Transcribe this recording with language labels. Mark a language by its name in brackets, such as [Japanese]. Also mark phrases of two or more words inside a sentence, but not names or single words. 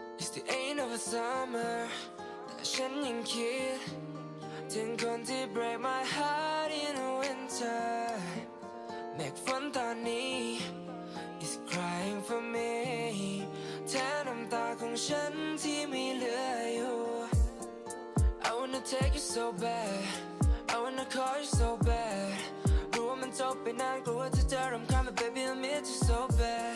[English] the end of a summer [Thai] แต่ฉันยังคิดถึงคนที่ [English] break my heart in the winter [Thai] เมฆฝนตอนนี้ [English] is crying for me [Thai] แทนน้ำตาของฉันที่ไม่เหลืออยู่ [English] I wanna take you so bad I wanna call you so bad [Thai] รู้ว่ามันจบไปนานกลัวว่าเธอจะรำคาญ [English] but baby I miss you so bad